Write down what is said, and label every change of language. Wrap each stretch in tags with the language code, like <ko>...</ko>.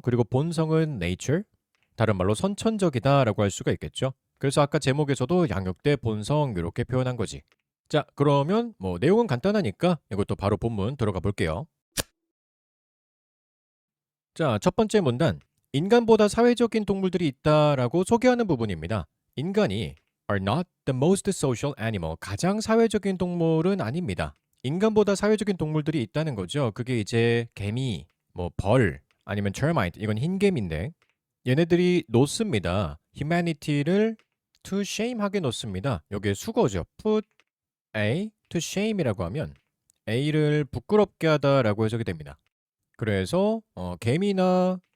<ko>그리고 본성은 nature 다른 말로 선천적이다라고 할 수가 있겠죠. 그래서 아까 제목에서도 양육 대 본성 이렇게 표현한 거지. 자, 그러면 뭐 내용은 간단하니까 이것도 바로 본문 들어가 볼게요. 자, 첫 번째 문단. 인간보다 사회적인 동물들이 있다라고 소개하는 부분입니다. 인간이</ko> <en>are not the most social animal.</en> <ko>가장 사회적인 동물은 아닙니다. 인간보다 사회적인 동물들이 있다는 거죠. 그게 이제 개미, 뭐 벌, 아니면 termite. 이건 흰개미인데 얘네들이 놓습니다. humanity를</ko> <en>to shame</en> <ko>하게 놓습니다. 여기에 수거죠.</ko> <en>put A to shame</en> <ko>이라고 하면 A를 부끄럽게 하다라고 해석이 됩니다. 그래서 개미나</ko>